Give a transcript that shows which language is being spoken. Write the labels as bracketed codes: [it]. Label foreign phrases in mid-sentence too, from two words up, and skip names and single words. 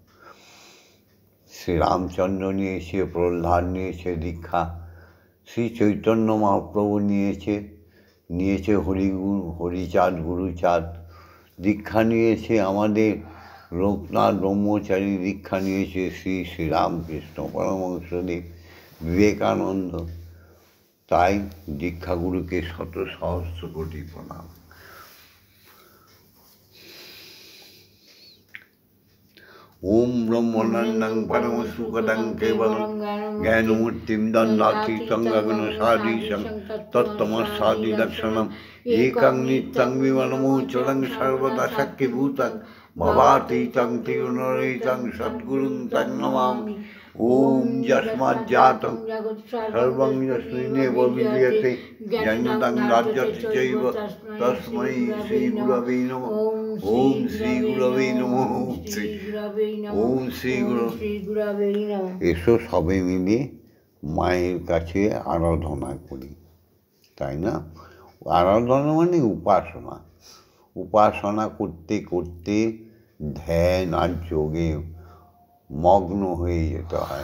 [bn] শ্রীরামচন্দ্র নিয়েছে, প্রহ্লাদ নিয়েছে দীক্ষা, শ্রী চৈতন্য মহাপ্রভু নিয়েছে হরিচাঁদ গুরুচাঁদ দীক্ষা নিয়েছে, আমাদের লোকনাথ ব্রহ্মচারী দীক্ষা নিয়েছে, শ্রীরামকৃষ্ণ পরমহংসদেব, বিবেকানন্দ। তাই দীক্ষাগুরুকে শত সহস্র কোটি প্রণাম। [sa] ওম ব্রহ্মনন্দং পরমসুখদং কেবলং জ্ঞানমূর্তিং দণ্ডাতীतं গগনসাদৃশং তত্ত্বমস্যাদি লক্ষণং একং নিত্যং বিমলমোচরং সর্বদা শক্তিভূতং ভবাতীतं ত্রিগুণরহিतं সদ্গুরুং तं নমামি। ওম যস্মাজ্জাतं সর্বং যস্মিন্নেব বিদ্যতে জ্ঞানদং রাজ্যতি চৈব তস্मै শ্রীগুরবে নমঃ। ওম শ্রীগুরবে নমঃ। ওম শ্রীগুরবে নমঃ। [bn] এসো সবে মিলে মায়ের কাছে আরাধনা করি, তাই না? আরাধনা মানে উপাসনা। উপাসনা করতে করতে ধ্যান আর যোগে মগ্ন হয়ে যেতে হয়।